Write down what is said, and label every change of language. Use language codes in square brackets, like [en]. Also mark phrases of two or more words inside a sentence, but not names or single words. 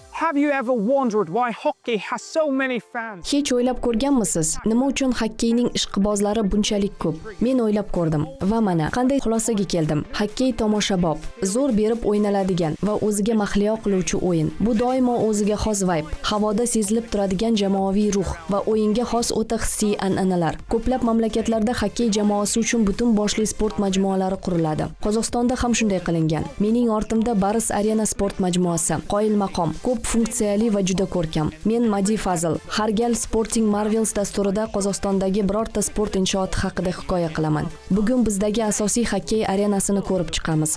[en] Have you ever wondered why hockey has so many fans? [uz] Hech o'ylab ko'rganmisiz, nima uchun xokkeyning ishqibozlari bunchalik ko'p? Men o'ylab ko'rdim va mana qanday xulosaga keldim. Xokkey tomoshabob, zo'r berib o'ynaladigan va o'ziga mahliyo qiluvchi o'yin. Bu doimo o'ziga xos vibe, havoda sezilib turadigan jamoaviy ruh va o'yinga xos o'ta hissiy an'analar. Ko'plab mamlakatlarda xokkey jamoasi uchun butun boshli sport majmualari quriladi. Qozog'istonda ham shunday qilingan. Mening ortimda Baris Arena sport majmuasi, qoyil maqom, ko'p funksiyali va juda ko'rkam. Men Madi Fazil, har gal Sporting Marvels dasturida Qozog'istondagi birorta sport inshooti haqida hikoya qilaman. Bugun bizdagi asosiy xokkey arenasini ko'rib chiqamiz.